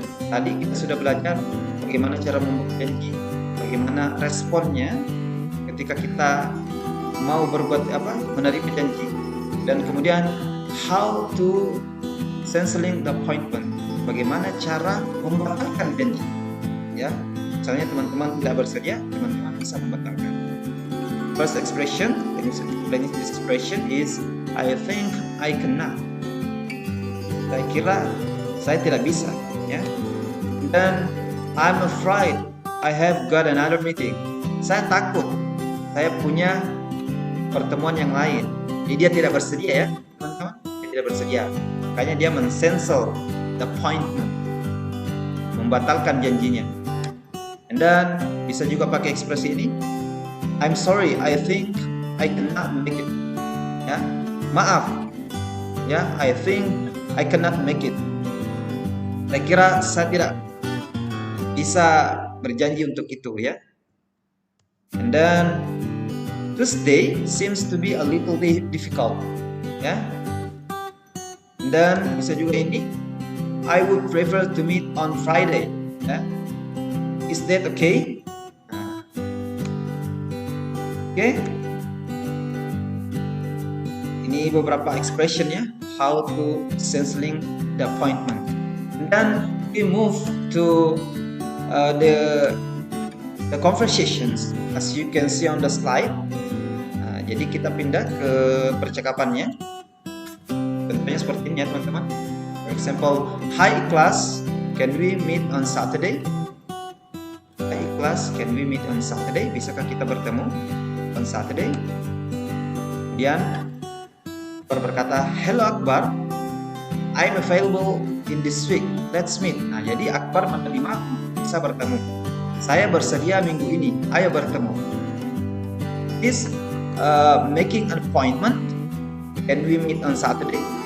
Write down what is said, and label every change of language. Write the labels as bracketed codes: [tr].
[id] Tadi kita sudah belajar bagaimana cara membuat janji, bagaimana responnya ketika kita mau menerima janji, dan kemudian [en] how to canceling the appointment, [id] bagaimana cara membatalkan janji. Ya, misalnya teman-teman tidak bersedia, teman-teman bisa membatalkan. [en] First expression, this expression is I think I cannot. [id] Saya kira saya tidak bisa, ya. [en] Dan I'm afraid I have got another meeting. [id] Saya takut, saya punya pertemuan yang lain. Jadi dia tidak bersedia, ya, teman-teman. Dia tidak bersedia. Makanya dia men-cancel [en] the appointment, [id] membatalkan janjinya. [en] And then [id] bisa juga pakai ekspresi ini, [en] I'm sorry, I think I cannot make it. [id] Ya, maaf. [en] Ya, I think I cannot make it. [id] Saya kira saya tidak bisa berjanji untuk itu, ya. [en] And then Tuesday seems to be a little bit difficult, ya. And then [id] bisa juga ini, [en] I would prefer to meet on Friday, ya. Is that okay? Okay. [id] Ini beberapa [en] expression, ya, how to canceling the appointment. And then we move to the conversations as you can see on the slide. [id] Jadi kita pindah ke percakapannya. Tentunya seperti ini, ya, teman-teman. [en] For example, hi class, can we meet on Saturday? Hi class, can we meet on Saturday? [id] Bisakah kita bertemu [en] on Saturday? [id] Kemudian berkata, [en] hello Akbar, I'm available in this week, let's meet. [id] Nah, jadi Akbar menerima bisa bertemu. Saya bersedia minggu ini, ayo bertemu. [en] This making an appointment, can we meet on Saturday?